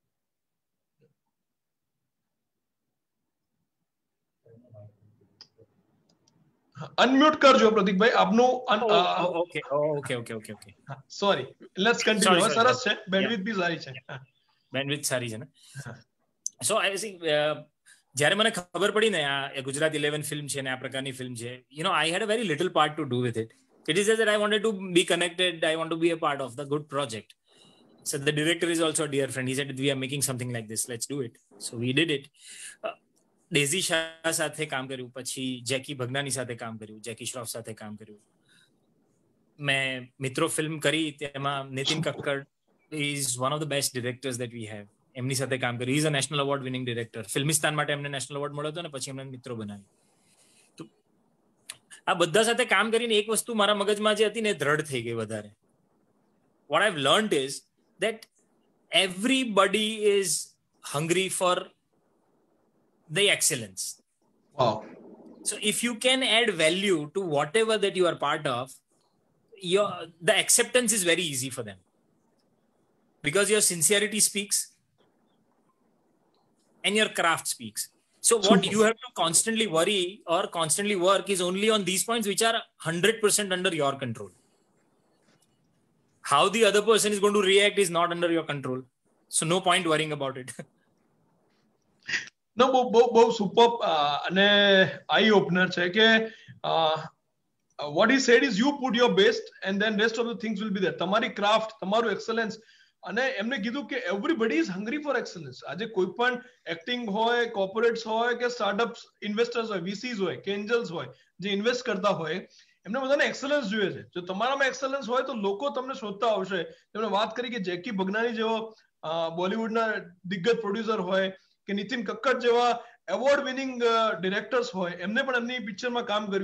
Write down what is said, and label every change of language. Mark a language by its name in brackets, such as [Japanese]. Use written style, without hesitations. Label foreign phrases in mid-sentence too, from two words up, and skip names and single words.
[Gujarati] અનમ્યુટ કરજો પ્રતીકભાઈ આપનું. ઓકે. [English] sorry, let's continue. [Gujarati] સરસ છે, બેન્ડવિડ્થ બી સારી છે. બેન્ડવિડ્થ સારી છે ને. [English] so I think [Gujarati] જ્યારે મને ખબર પડી ને આ ગુજરાત 11 ફિલ્મ છે ને આ પ્રકારની ફિલ્મ છે, [English] you know I had a very little part to do with it. It is just that I wanted to be connected. I want to be a part of the good project. So the director is also a dear friend. He said, we are making something like this. Let's do it. So we did it. [Gujarati] ડેઝી શાહ સાથે કામ કર્યું, પછી જેકી ભગનાની સાથે કામ કર્યું, જેકી શ્રોફ સાથે કામ કર્યું. મેં મિત્રો ફિલ્મ કરી, તેમાં નીતિન કક્કડ [English] is one of the best directors that we have. [Gujarati] એમની સાથે કામ કર્યું. [English] He is a national award winning director. ફિલ્મિસ્તાન માટે એમને national award મળ્યો હતો ને પછી એમને મિત્રો બનાવી. તો આ બધા સાથે કામ કરીને એક વસ્તુ મારા મગજમાં જે હતી ને દ્રઢ થઈ ગઈ વધારે. What I've learned is that everybody is hungry for the excellence. Wow. So if you can add value to whatever that you are part of, the acceptance is very easy for them. Because your sincerity speaks and your craft speaks. So what you have to constantly worry or constantly work is only on these points which are 100% under your control. How the other person is going to react is not under your control. So no point worrying about it. No, [Gujarati] બહુ સુપર અને [English] eye opener [Gujarati] છે કે [English] what he said is you put your best and then rest of the things will be there. [Gujarati] તમારી ક્રાફ્ટ, તમારું એક્સલન્સ. અને એમને કીધું કે [English] everybody is hungry for excellence. [Gujarati] આજે કોઈ પણ એક્ટિંગ હોય, કોર્પોરેટ્સ હોય કે [English] startup investors [Gujarati] હોય, વીસીઝ હોય કે એન્જલ્સ હોય, જે ઇન્વેસ્ટ કરતા હોય, એમને બધાને એક્સલન્સ જોઈએ છે. જો તમારામાં એક્સલન્સ હોય તો લોકો તમને શોધતા આવશે. તેમણે વાત કરી કે જેકી ભગનાની જેવો બોલિવૂડના દિગ્ગજ પ્રોડ્યુસર હોય કે નીતિન કક્કડ જેવા [English] award winning directors [Gujarati] હોય, એમને પણ એમની પિક્ચરમાં કામ કર્યું.